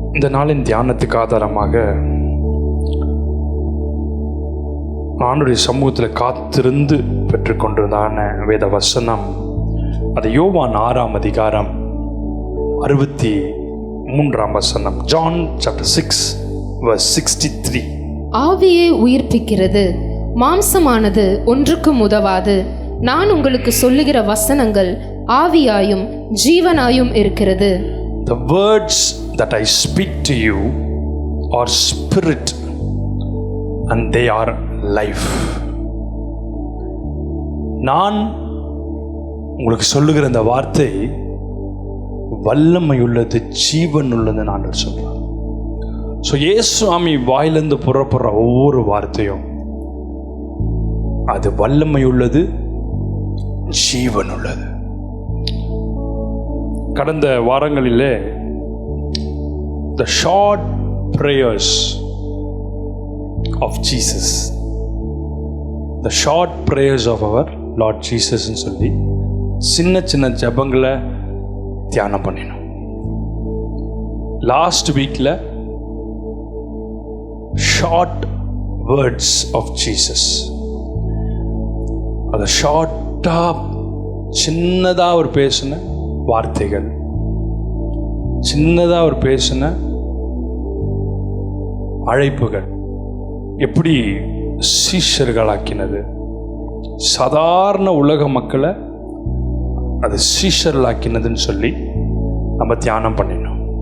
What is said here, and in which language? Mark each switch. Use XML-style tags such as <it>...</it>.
<ta>இந்த நாளின் தியானத்துக்கு ஆதாரமாக ஆண்டுடைய சமூகத்தில் காத்திருந்து பெற்றுக்கொண்டிருந்தான வேத வசனம், அது யோவான் 6ஆம் அதிகாரம் 63ஆம் வசனம்.</ta> <en>John chapter 6 verse 63.</en> <ta>ஆவியே உயிர்ப்பிக்கிறது, மாம்சமானது ஒன்றுக்கும் உதவாது. நான் உங்களுக்கு சொல்லுகிற வசனங்கள் ஆவியாயும் ஜீவனாயும் இருக்கிறது.</ta> <en>The words that I speak to you are spirit and they are life.</en> <ta>நான் உங்களுக்கு சொல்லுகிற இந்த வார்த்தை வல்லமை உள்ளது, ஜீவன் உள்ளது நான் சொல்றேன். ஸோ இயேசுவாமி வாயிலிருந்து புறப்படுற ஒவ்வொரு வார்த்தையும் அது வல்லமை உள்ளது, ஜீவன் உள்ளது. கடந்த வாரங்களிலே</ta> <en>the short prayers of Jesus, the short prayers of our Lord Jesus</en> <ta>ன்னு சொல்லி சின்ன சின்ன ஜெபங்களை தியானம் பண்ணினோம். லாஸ்ட் வீக்ல</ta> <en>short words of Jesus,</en> <ta>அது ஷார்ட்டா சின்னதா ஒரு பேசின வார்த்தைகள், சின்னதா ஒரு பேசின அழைப்புகள் எப்படி சீஷர்களாக்கினது, சாதாரண உலக மக்களை அது சீஷர்களாக்கினதுன்னு சொல்லி நம்ம தியானம் பண்ணினோம்.</ta>